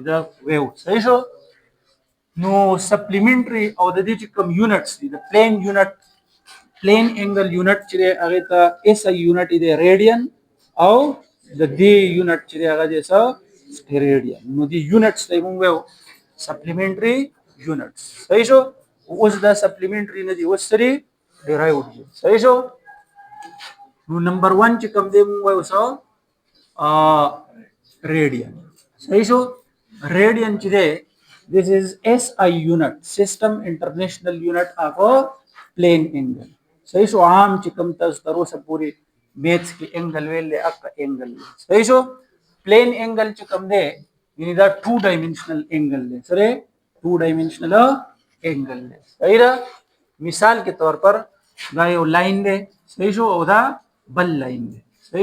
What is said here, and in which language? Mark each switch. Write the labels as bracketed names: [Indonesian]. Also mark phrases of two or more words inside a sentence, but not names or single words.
[Pashto] دا ویو صحیح شو نو سپلیمنټري او د دې چې کوم یونټس دي د [English] plane unit plane angle unit [Pashto] چې هغه ته [English] SI unit [Pashto] دی ریډین او د دې یونټ چې هغه دی څه ریډین نو دی یونټس ته موږ ویو [English] supplementary units [Pashto] صحیح شو اوس دا سپلیمنټري نه دی اوس سری ډیرایوډ دي صحیح شو نو نمبر 1 چې کوم دی موږ ویو څه ریډین صحیح شو ریډین چې دی [English] this is SI unit system international unit of a plane angle [Pashto] صحیح شو عام چې کوم تاسو تر اوسه پوری میث کې انګل ویل اک انګل صحیح شو [English] plane angle [Pashto] چې کوم دی یعنی دا [English] 2 dimensional angle [Pashto] دی سره [English] 2 dimensional angle [Pashto] دی صحیح ده [Urdu] مثال کے طور پر [Pashto] دا یو لاین دی صحیح شو او دا بل لاین دی صحیح